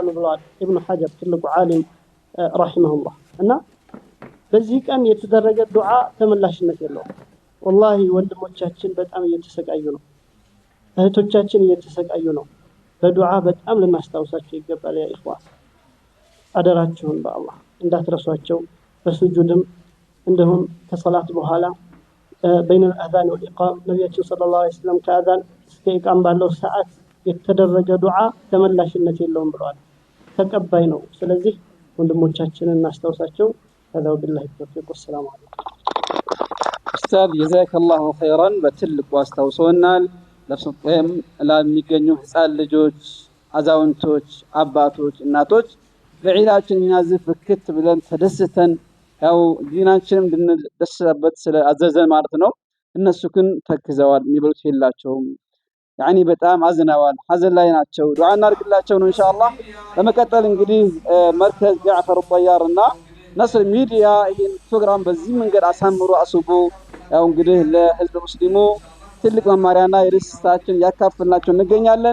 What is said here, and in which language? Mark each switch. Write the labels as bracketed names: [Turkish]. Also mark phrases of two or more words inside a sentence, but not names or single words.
[Amharic] ብለዋል ኢብኑ ሐጀር ትልቁ ዓሊም ረሂመሁላህ። እና በዚህ ቀን የተደረገ ዱዓ ተመላሽነት የለውም። ወላሂ ወንድሞቻችን በጣም እየተሰቃዩ ነው። እህቶቻችን እየተሰቃዩ ነው። በዱዓ በጣም ልናስታውሳቸው ይገባል። ያ ኢኽዋን አደራችሁን በአላህ እንዳትረሷቸው። በሱጁድም እንደሁም ከሰላት በኋላ [Arabic] بين الأذان والإقام [Amharic] ነብያችን [Arabic] صلى الله عليه وسلم [Amharic] ከአዛን እስከ ኢቃም ባለው ሰዓት የተደረገ ዱዓ ተመላሽነት የለውም ብለዋል። ተቀባይ ነው። ስለዚህ ወንድሞቻችንን እናስታውሳቸው። [Arabic] هذا بالله التوفيق والسلام عليكم [Amharic] ኡስታዝ [Arabic] جزاك الله خيرا [Amharic] በትልቁ አስታውሶናል። ለፍጹም ለሚገኙ ህፃን ልጆች፣ አዛውንቶች፣ አባቶች፣ እናቶች በዒዳችን እኛ ዝፍክት ብለን ተደስተን ያው ዲናችንም እንድንደሰበት ስለአዘዘን ማለት ነው። እነሱ ግን ተክዘዋል፣ የሚበሉት የላቸውም። ያኒ በጣም አዝነዋል፣ ሐዘን ላይ ናቸው። ዱዓ እናድርግላቸው ነው ኢንሻአላህ። በመቀጠል እንግዲህ መርከዝ ጃዕፈር ጠያር እና ነስር ሚዲያ ይሄን ፕሮግራም በዚህ መንገድ አሳምሮ አስቦ ያው እንግዲህ ለህዝብ ሙስሊሙ ትልቅ መማሪያና የሪስታችን ያካፍልናቸው እንገኛለን።